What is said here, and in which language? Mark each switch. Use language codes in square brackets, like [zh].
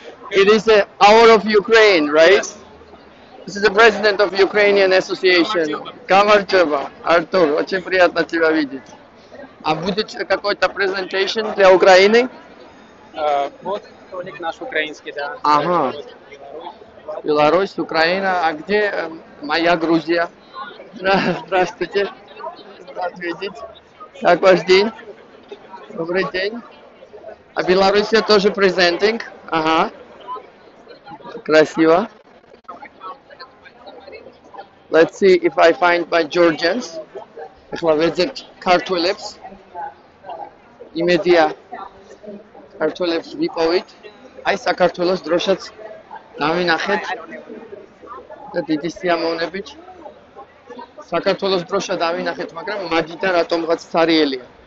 [en] It is the hour of Ukraine, right? This is the president of Ukrainian Association. [ru] Камарчева, Артур, очень приятно тебя видеть. А будет какой-то presentation для Украины? Вот ролик наш украинский, да. Ага. Беларусь, Украина. А где моя Грузия? Здравствуйте. Рад видеть. Как ваш день? Добрый день. А Белоруссия тоже presenting? Ага. Красиво. [en] Let's see if I find my Georgians. [ka] ახლა ვეძებთ ქართველებს. იმედია ქართველებს ვიპოვით. აი საქართველოს დროშაც დავინახეთ და დიდი სიამოვნებით. საქართველოს დროშა დავინახეთ, მაგრამ მაგიდან რატომღაც ცარიელია.